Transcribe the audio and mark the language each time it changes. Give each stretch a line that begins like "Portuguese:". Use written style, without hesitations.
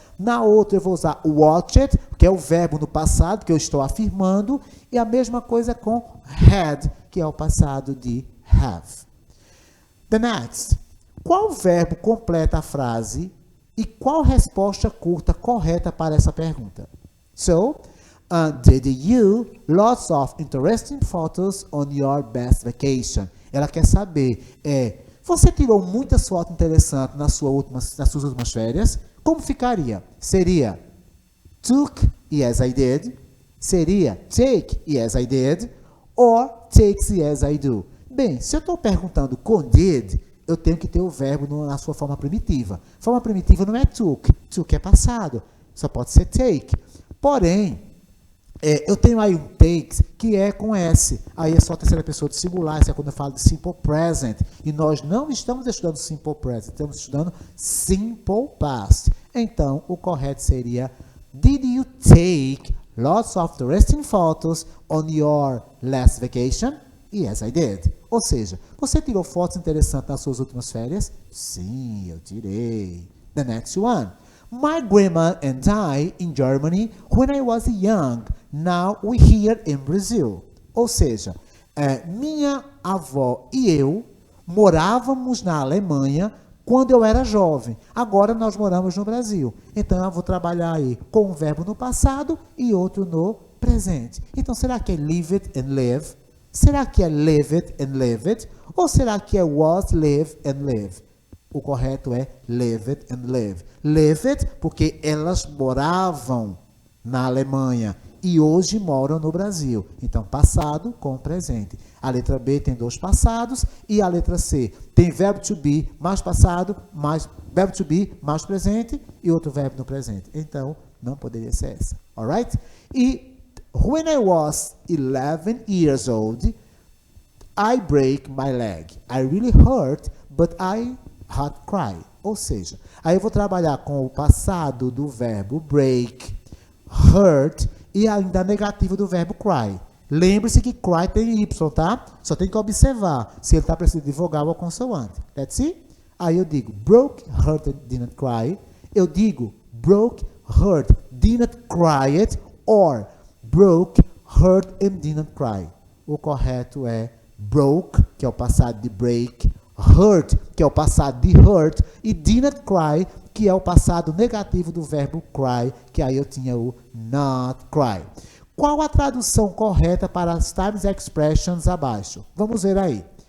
Portuguese: Na outra, eu vou usar watched, que é o verbo no passado, que eu estou afirmando. E a mesma coisa com had, que é o passado de have.
English: The next.
Portuguese: Qual verbo completa a frase e qual resposta curta correta para essa pergunta?
English: So, did you lots of interesting photos on your best vacation?
Portuguese: Ela quer saber, você tirou muitas fotos interessantes nas suas últimas férias? Como ficaria? Seria
English: took, yes I did.
Portuguese: Seria
English: take, yes I did. Or takes, yes I do.
Portuguese: Bem, se eu estou perguntando com did, eu tenho que ter o verbo na sua forma primitiva. Forma primitiva não é took. Took é passado. Só pode ser take. Porém, eu tenho aí um takes que é com S. Aí é só a terceira pessoa do singular. Isso é quando eu falo de simple present. E nós não estamos estudando simple present. Estamos estudando simple past. Então, o correto seria
English: did you take lots of interesting photos on your last vacation? Yes, I did.
Portuguese: Ou seja, você tirou fotos interessantes nas suas últimas férias? Sim, eu tirei.
English: The next one. My grandma and I in Germany when I was young. Now we here in Brazil.
Portuguese: Ou seja, minha avó e eu morávamos na Alemanha quando eu era jovem. Agora nós moramos no Brasil. Então eu vou trabalhar aí com um verbo no passado e outro no presente. Então será que é lived and live? Será que é lived and lived? Ou será que é was, live and live? O correto é lived and live. Lived porque elas moravam na Alemanha e hoje moram no Brasil. Então, passado com presente. A letra B tem dois passados e a letra C tem verbo to be mais passado, mais verbo to be mais presente e outro verbo no presente. Então, não poderia ser essa.
English: Alright? E when I was 11 years old, I break my leg. I really hurt, but I had cry.
Portuguese: Ou seja, aí eu vou trabalhar com o passado do verbo break, hurt e ainda a negativa do verbo cry. Lembre-se que cry tem Y, tá? Só tem que observar se ele está precisando de vogal ou consoante.
English: Let's see?
Portuguese: Aí eu digo
English: broke, hurt and didn't cry.
Portuguese: Eu digo
English: broke, hurt, didn't cry it. Or broke, hurt and didn't cry.
Portuguese: O correto é broke, que é o passado de break, hurt, que é o passado de hurt, e didn't cry, que é o passado negativo do verbo cry, que aí eu tinha o not cry. Qual a tradução correta para as times expressions abaixo? Vamos ver aí.